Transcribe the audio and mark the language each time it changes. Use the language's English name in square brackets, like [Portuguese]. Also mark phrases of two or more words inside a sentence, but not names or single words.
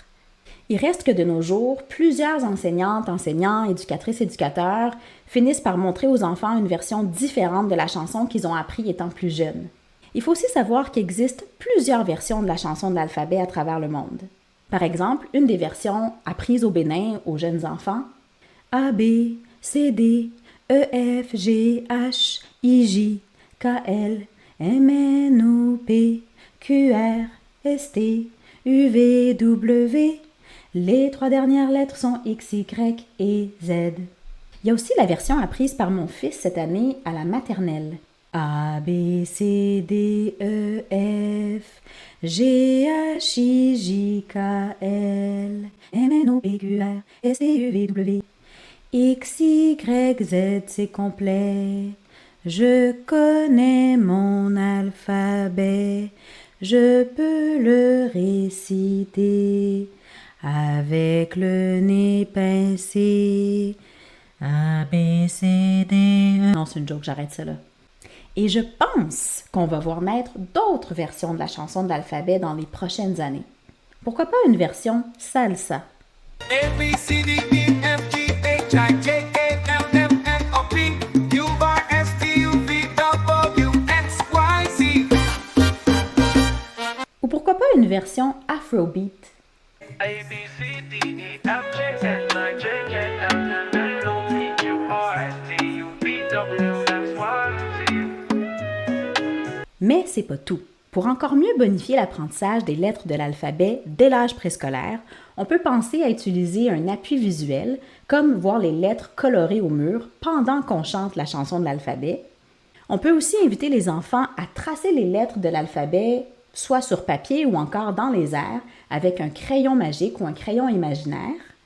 [French] Il reste que de nos jours, plusieurs enseignantes, enseignants, éducatrices, éducateurs finissent par montrer aux enfants une version différente de la chanson qu'ils ont appris étant plus jeunes. Il faut aussi savoir qu'il existe plusieurs versions de la chanson de l'alphabet à travers le monde. Par exemple, une des versions apprises au Bénin aux jeunes enfants, A, B, C, D, E, F, G, H, I, J, K, L, M, N, O, P, Q, R, S, T, U, V, W. Les 3 dernières lettres sont X, Y et Z. Il y a aussi la version apprise par mon fils cette année à la maternelle. A, B, C, D, E, F, G, H, I, J, K, L, M, N, O, P, Q, R, S, T, U, V, W. X, Y, Z, c'est complet. Je connais mon alphabet. Je peux le réciter avec le nez pincé. A, B, C, D, E. Non, c'est une joke, j'arrête ça là. Et je pense qu'on va voir naître d'autres versions de la chanson de l'alphabet dans les prochaines années. Pourquoi pas une version salsa? A, B, C, D, E, F, G, H, I, J, K, L, M, N, O, P, Q, R, S, T, U, V, W, X, Y, Z. Ou pourquoi pas une version afrobeat? A, B, C, D, E, F, G, H, I, J, K, L, M, N, O, P, Q, R, S, T, U, V, W, X, Y, Z. Mais c'est pas tout. Pour encore mieux bonifier l'apprentissage des lettres de l'alphabet dès l'âge préscolaire, on peut penser à utiliser un appui visuel, comme voir les lettres colorées au mur pendant qu'on chante la chanson de l'alphabet. On peut aussi inviter les enfants à tracer les lettres de l'alphabet, soit sur papier ou encore dans les airs, avec un crayon magique ou un crayon imaginaire.